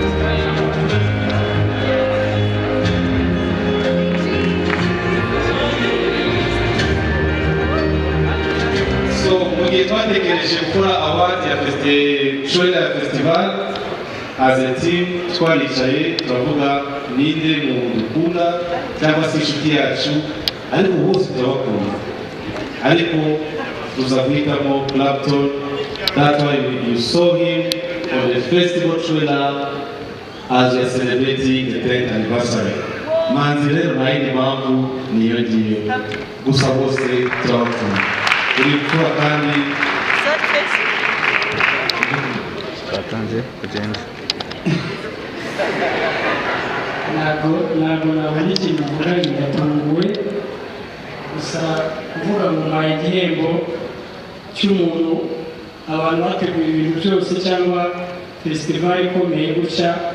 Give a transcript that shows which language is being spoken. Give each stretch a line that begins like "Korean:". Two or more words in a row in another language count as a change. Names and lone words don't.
Kinyarwanda: So mu gihe twatekereje gukora award ya festival
English: as a team
Kinyarwanda: twaricaye turavuga ninde mu dukunda cyangwa se inshuti yacu ariko bose turabakunda ariko tuza guhitamo Clapton.
English: That's why you saw him on the festival trailer as we are celebrating the 10th anniversary.
Kinyarwanda: Manzi rero nayo ni mpamvu niyo ngiyo gusa bose turabakunda uri gukora kandi Batanze kugenda. ntabwo nabona ikintu mvuga ndatunguwe gusa kuvuga ngo mbaye igihembo cy'umuntu abantu bateguye ibintu byose cyangwa festival ikomeye gutya